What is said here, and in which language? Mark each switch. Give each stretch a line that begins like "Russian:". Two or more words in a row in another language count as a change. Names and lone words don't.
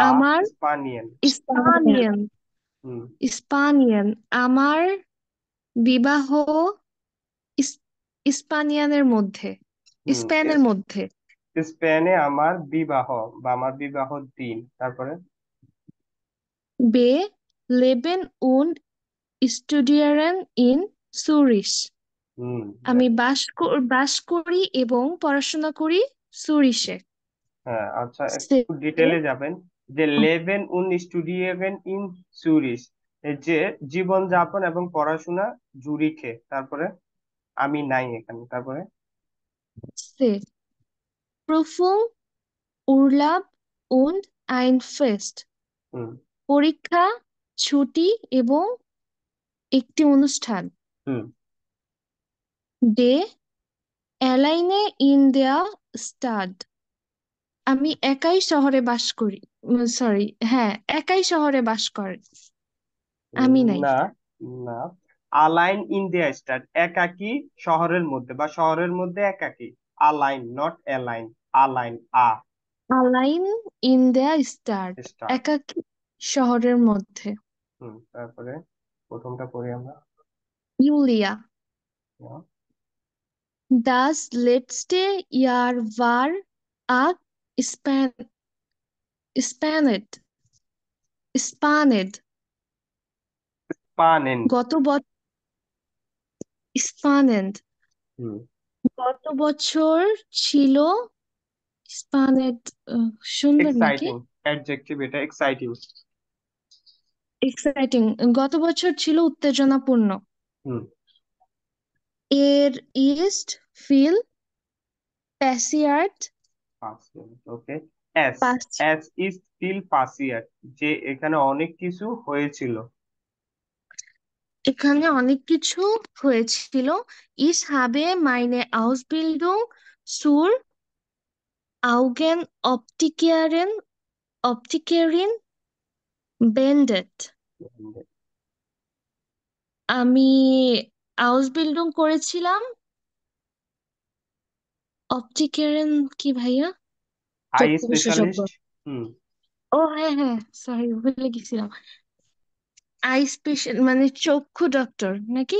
Bangla: আমার স্পানিয়ান। স্পানিয়ান, হুম স্পানিয়ান, আমার বিবাহ ইস- স্পানিয়ানের মধ্যে, হুম স্পেনের মধ্যে। স্পেনে আমার বিবাহ বা আমার বিবাহ দিন। তারপরে
German: Wir leben und studieren in Zürich. হুম
Bangla: আমি বাস করি এবং পড়াশোনা করি সুরিশে। হ্যাঁ, আচ্ছা, সে একটু ডিটেলে যাবেন যে
German: leben und studieren in Zürich,
Bangla: এই যে জীবনযাপন এবং পড়াশোনা জুরিখে। তারপরে আমি নাই এখানে। তারপরে
German: সে Prüfung, Urlaub und ein Fest. হুম
Bangla: পরীক্ষা, ছুটি এবং একটি অনুষ্ঠান। হুম
German: De alleine in der Stadt.
Bangla: আমি একাই শহরে বাস করি। সরি, হ্যাঁ, একাই শহরে বাস করে। আমি নাই। না, না।
German: allein in der Stadt,
Bangla: একাকী শহরের মধ্যে বা শহরের মধ্যে একাকী।
German: আলাইন,
English: not alone.
German: আলাইন, আ Allein in der Stadt. স্টার।
Bangla: একাকী শহরের মধ্যে। তারপরে প্রথমটা পড়ি আমরা।
German: Julia. Das letzte Jahr war span spannend. Spannend. পানেন।
Bangla: গত বছর spannend. হুম গত বছর ছিল spannend, সুন্দর নাকি?
English: exciting, adjective
Bangla: এটা, এক্সাইটিং। এক্সাইটিং। গত বছর ছিল উত্তেজনাপূর্ণ। হুম
German: er ist viel passiert.
Bangla: ওকে। এস, পাস
German: es ist still passiert,
Bangla: যে এখানে অনেক কিছু হয়েছিল। এখানে অনেক কিছু হয়েছিল।
German: Ich habe meine Ausbildung zur Augenoptikerin beendet.
Bangla: আমি আউসবিল্ডিং করেছিলাম। অপটিকেরিয়ান কি ভাইয়া? আই চক্ষু বিশেষজ্ঞ। স্পেশালিস্ট। হুম ও হ্যাঁ হ্যাঁ, সরি, ভুলে গেছিলাম।
English: eye special
Bangla: মানে চক্ষু ডক্টর নাকি?